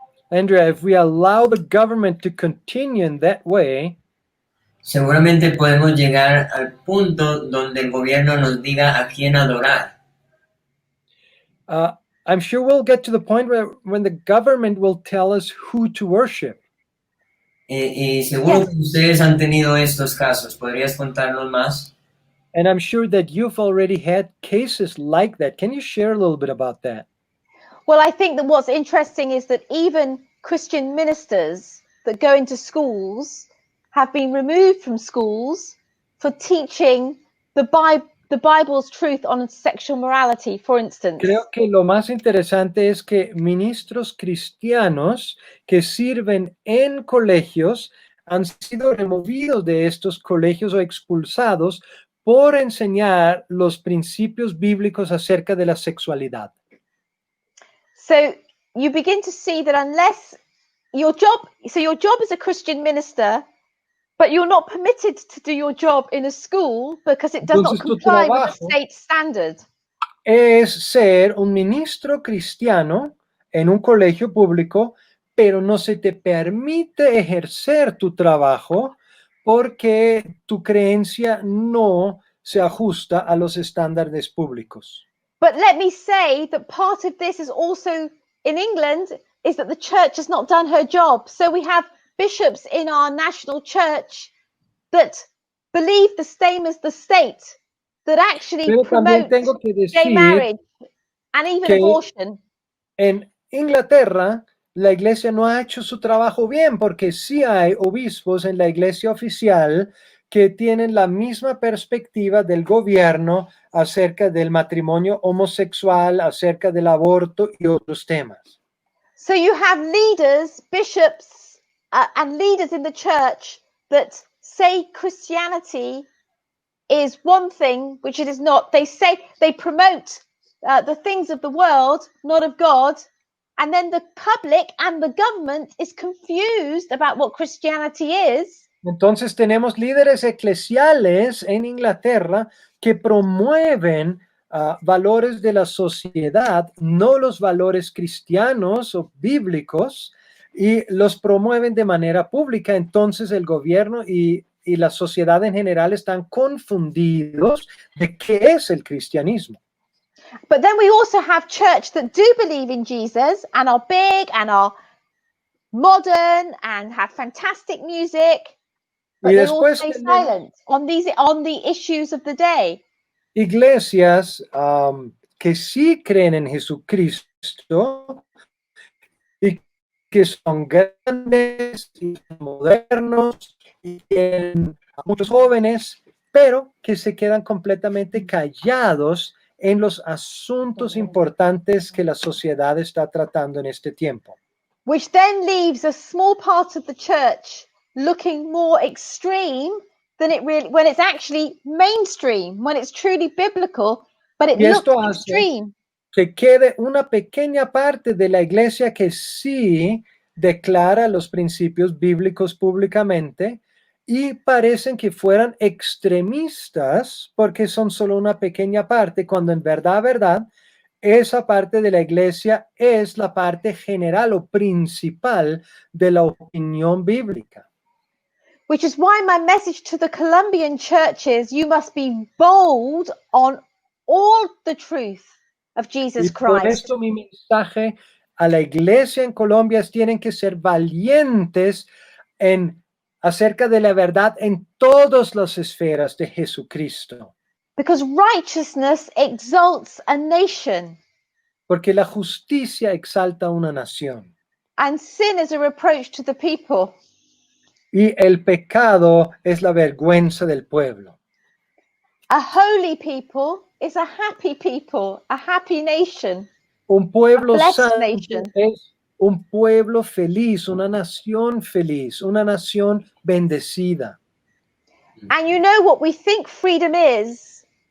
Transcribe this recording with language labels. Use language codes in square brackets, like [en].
[en] Andrea, if we allow the government to continue in that way, [es] seguramente podemos llegar al punto donde el gobierno nos diga a quién adorar. [en] I'm sure we'll get to the point where when the government will tell us who to worship. [es] Y seguro que ustedes han tenido estos casos. ¿Podrías contarnos más? [en] And I'm sure that you've already had cases like that. Can you share a little bit about that? Well, I think that what's interesting is that even Christian ministers that go into schools have been removed from schools for teaching the Bible's truth on sexual morality, for instance. [es] Creo que lo más interesante es que ministros cristianos que sirven en colegios han sido removidos de estos colegios o expulsados por enseñar los principios bíblicos acerca de la sexualidad. [en] So you begin to see that unless your job as a Christian minister, but you're not permitted to do your job in a school because it does not comply with the state standard. [es] Es ser un ministro cristiano en un colegio público, pero no se te permite ejercer tu trabajo porque tu creencia no se ajusta a los estándares públicos. [en] But let me say that part of this is also in England is that the church has not done her job. So we have bishops in our national church that believe the same as the state, that actually promote gay marriage and even abortion. [es] En Inglaterra, la iglesia no ha hecho su trabajo bien porque sí hay obispos en la iglesia oficial que tienen la misma perspectiva del gobierno acerca del matrimonio homosexual, acerca del aborto y otros temas. [en] So you have leaders, bishops, and leaders in the church that say Christianity is one thing, which it is not. They say they promote the things of the world, not of God. And then the public and the government is confused about what Christianity is. [es] Entonces tenemos líderes eclesiales en Inglaterra que promueven valores de la sociedad, no los valores cristianos o bíblicos, y los promueven de manera pública. Entonces el gobierno y la sociedad en general están confundidos de qué es el cristianismo. [en] But then we also have church that do believe in Jesus and are big and are modern and have fantastic music, but they all stay silent on the issues of the day. [es] Iglesias que sí creen en Jesucristo y que son grandes y modernos y tienen a muchos jóvenes, pero que se quedan completamente callados en los asuntos importantes que la sociedad está tratando en este tiempo. [en] Which then leaves a small part of the church looking more extreme than it really, when it's actually mainstream, when it's truly biblical, but it [es] Y [en] looks [es] esto hace [en] extreme. [es] que quede una pequeña parte de la iglesia que sí declara los principios bíblicos públicamente y parecen que fueran extremistas porque son solo una pequeña parte, cuando en verdad, esa parte de la iglesia es la parte general o principal de la opinión bíblica. [en] Which is why my message to the Colombian church is you must be bold on all the truth of Jesus [es] Y por [en] Christ. [es] esto mi mensaje a la iglesia en Colombia es: tienen que ser valientes acerca de la verdad en todas las esferas de Jesucristo. [en] Because righteousness exalts a nation, [es] Porque la justicia exalta una nación [en] and sin is a reproach to the people. [es] y el pecado es la vergüenza del pueblo. [en] A holy people is a happy nation. [es] Un pueblo [en] A blessed [es] santo [en] nation. [es] es un pueblo feliz, una nación feliz, una nación bendecida. [en] And you know what we think freedom is?